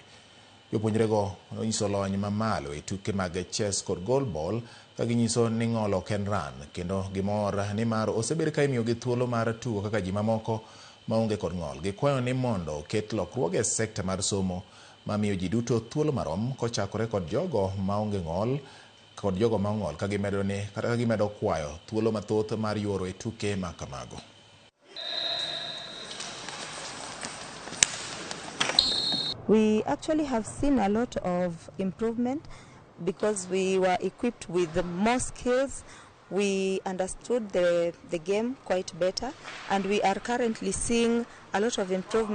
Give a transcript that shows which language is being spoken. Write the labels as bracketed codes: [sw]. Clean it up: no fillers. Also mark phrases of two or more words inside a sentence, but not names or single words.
[luo] Jopuonjrego onyiso lony mamalo e tuke mag chess kod goalball ka ginyiso ni ng'ol ok en ran, kendo gimor ni mar osebed ka imiyogi thuolo mar tugo kaka ji mamoko maonge kod ng'ol. Gikwayo ni mondo oket lokruoge e sekta mar somo mamiyo ji duto thuolo marom kochakore kod jogo maonge ng'ol kod jogo ma ong'ol ka gimedo kwayo thuolo mathoth mar yuoro e tuke ma kamago. [en] We actually have seen a lot of improvement because we were equipped with more skills. We understood the game quite better, and we are currently seeing a lot of improvement.